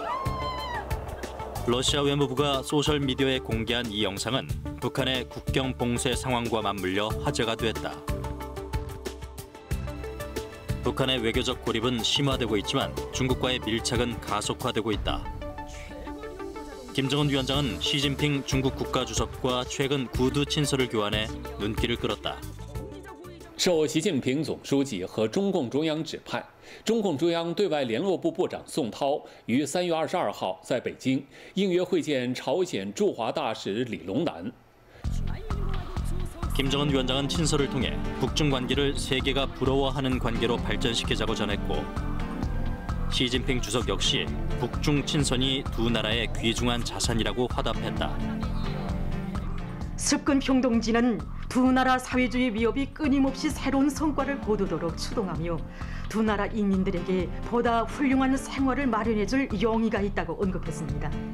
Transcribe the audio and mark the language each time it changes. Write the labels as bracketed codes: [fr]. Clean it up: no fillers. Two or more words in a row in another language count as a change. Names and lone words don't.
[ko] 러시아 외무부가 소셜미디어에 공개한 이 영상은 북한의 국경 봉쇄 상황과 맞물려 화제가 됐다. 북한의 외교적 고립은 심화되고 있지만 중국과의 밀착은 가속화되고 있다. 김정은 위원장은 시진핑 중국 국가주석과 최근 구두 친서를 교환해 눈길을 끌었다. [zh] 受习近平总书记和中共中央指派，中共中央对外联络部部长宋涛于3月22号在北京应约会见朝鲜驻华大使李龙南。 [ko] 김정은 위원장은 친서를 통해 북중 관계를 세계가 부러워하는 관계로 발전시키자고 전했고 시진핑 주석 역시 북중 친선이 두 나라의 귀중한 자산이라고 화답했다. 습근 평동지는 두 나라 사회주의 위협이 끊임없이 새로운 성과를 거두도록 추동하며 두 나라 인민들에게 보다 훌륭한 생활을 마련해줄 용의가 있다고 언급했습니다.